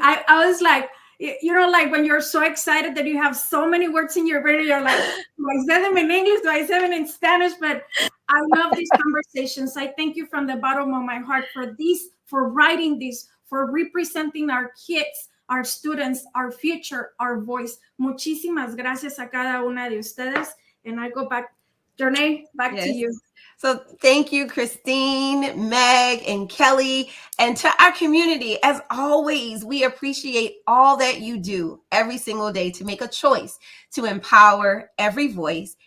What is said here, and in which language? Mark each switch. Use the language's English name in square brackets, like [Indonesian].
[English] I was like, like when you're so excited that you have so many words in your brain, you're like, do I say them in English? Do I say them in Spanish? But I love these conversations. I thank you from the bottom of my heart for writing this, for representing our kids, our students, our future, our voice. [Spanish] Muchísimas gracias a cada una de ustedes. [English] And I go back, Jornea, back to you. So thank you, Christine, Meg, and Kelly. And to our community, as always, we appreciate all that you do every single day to make a choice to empower every voice.